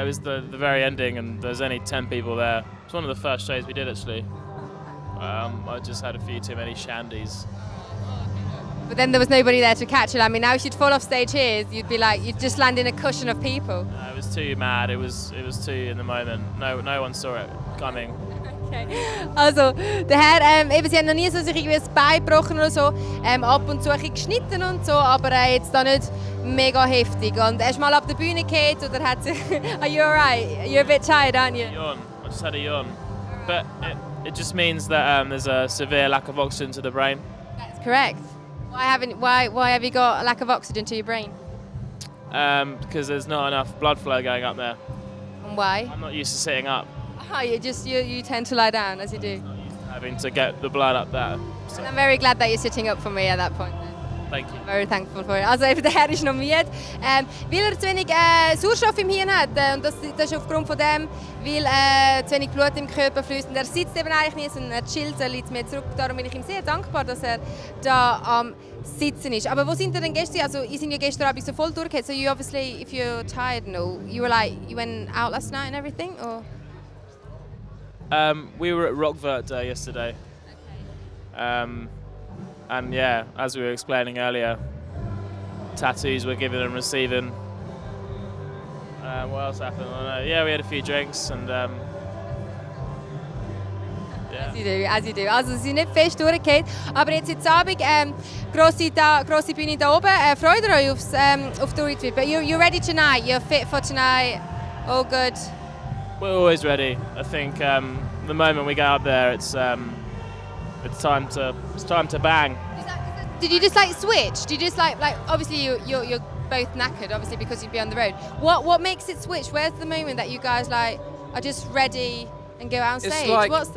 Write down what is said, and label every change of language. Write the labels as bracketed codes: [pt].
[en] It was the very ending, and there's only 10 people there. It's one of the first shows we did actually. I just had a few too many shandies. But then there was nobody there to catch it. I mean, now if you'd fall off stage here, you'd just land in a cushion of people. It was too mad. It was too in the moment. No one saw it coming. Okay. [de] Also, der Herr, eben, sie haben noch nie so sich irgendwie ein Bein gebrochen oder so. Ab und zu ein bisschen geschnitten und so, aber jetzt da nicht mega heftig. Und er ist mal ab der Bühne gefallen oder hat sich... [en] Are you alright? You're a bit tired, aren't you? Yawn. I just had a yawn. But it just means that there's a severe lack of oxygen to the brain. That's correct. Why have you got a lack of oxygen to your brain? Because there's not enough blood flow going up there. And why? I'm not used to sitting up. Oh, you tend to lie down, as you do. Having to get the blood up there. So. And I'm very glad that you're sitting up for me at that point. Thank you. Very thankful for it. [de] Also eben, der Herr ist noch müde, weil er zu wenig Sauerstoff im Hirn hat. Und das ist aufgrund von dem, weil zu wenig Blut im Körper fließt. Und er sitzt eben eigentlich nie, sondern er chillt, er liegt mehr zurück. Darum bin ich ihm sehr dankbar, dass er da am Sitzen ist. Aber wo sind ihr denn gestern? Also, ihr sind ja gestern Abend so voll durchgegangen. [en] So you obviously, if you're tired, no, you went out last night and everything, or? We were at Vorband der yesterday. Okay. And yeah, as we were explaining earlier, tattoos were given and receiving. What else happened? I don't know. Yeah, we had a few drinks and yeah. As you do. [de] Also, sie sind nicht fest durchgegangen. Aber jetzt Abend, grosse Bühne da oben. Freut ihr euch auf die joiztv? [en] You're ready tonight? You're fit for tonight? All good? We're always ready. I think the moment we get up there, it's time to bang. Did you just switch? Did you just obviously you're both knackered, obviously, because you'd be on the road. What makes it switch? Where's the moment that you guys are just ready and go out on stage?